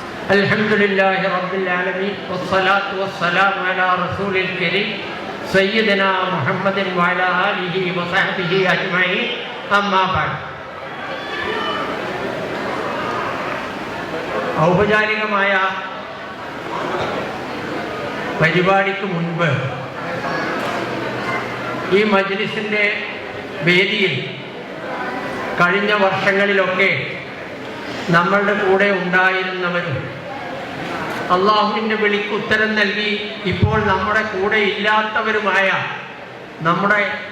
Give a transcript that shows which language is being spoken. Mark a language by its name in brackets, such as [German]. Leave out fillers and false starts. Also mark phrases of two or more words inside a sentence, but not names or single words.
[Arabic] الحمد لله رب العالمين والصلاة والسلام على رسول الكريم سيدنا محمد وعلى آله وصحبه أجمعين أما بعد. [Malayalam] ഔപചാരികമായ പരിപാടിക്ക് മുൻപ് ഈ മജ്ലിസിൻ്റെ വേദിയിൽ കഴിഞ്ഞ വർഷങ്ങളിലൊക്കെ നമ്മളുടെ കൂടെ ഉണ്ടായിരുന്നവരും അള്ളാഹുവിൻ്റെ വിളിക്ക് ഉത്തരം നൽകി ഇപ്പോൾ നമ്മുടെ കൂടെ ഇല്ലാത്തവരുമായ നമ്മുടെ